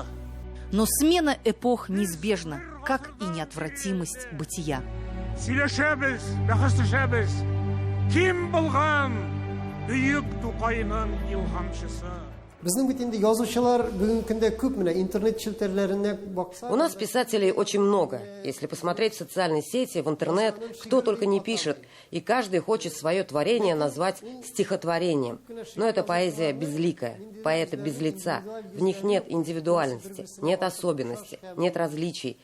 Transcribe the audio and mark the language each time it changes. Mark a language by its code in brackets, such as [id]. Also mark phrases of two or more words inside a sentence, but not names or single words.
[ru] Но смена эпох неизбежна, как и неотвратимость бытия. [tt] Сөйлешебез, бәхәсләшәбез. Ким булган бөек Тукайның илхамчысы? Безнең бит инде язучылар бүгенге көндә күп менә интернет челтәрләренә бакса. [ru] У нас писателей очень много. Если посмотреть в социальные сети, в интернет, кто только не пишет, и каждый хочет свое творение назвать стихотворением. Но это поэзия безликая, поэты без лица. В них нет индивидуальности, нет особенности, нет различий.